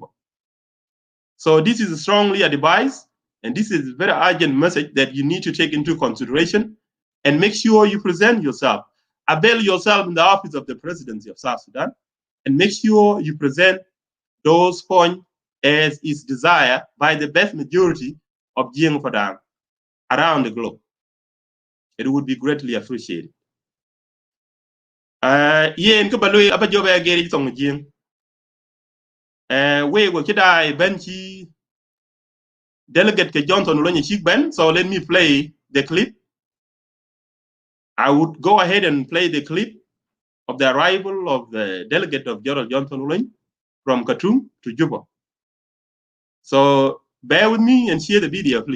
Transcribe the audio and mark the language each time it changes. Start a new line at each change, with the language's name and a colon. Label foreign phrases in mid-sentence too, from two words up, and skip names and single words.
English: So this is strongly advised, and this is a very urgent message that you need to take into consideration and make sure you present yourself avail yourself in the office of the presidency of South Sudan and make sure you present those points as is desired by the vast majority of Jieeng Padang around the globe. It would be greatly appreciated.
Dinka: Yen ko baloi aba jobe ageri tong Jieeng. We go kidai benchi delegate ke Johnson Ulonyi Chik Ben.
English: So let me play the clip. I would go ahead and play the clip of the arrival of the delegate of General Johnson Ulonyi from Khartoum to Juba. So bear with me and share the video, please.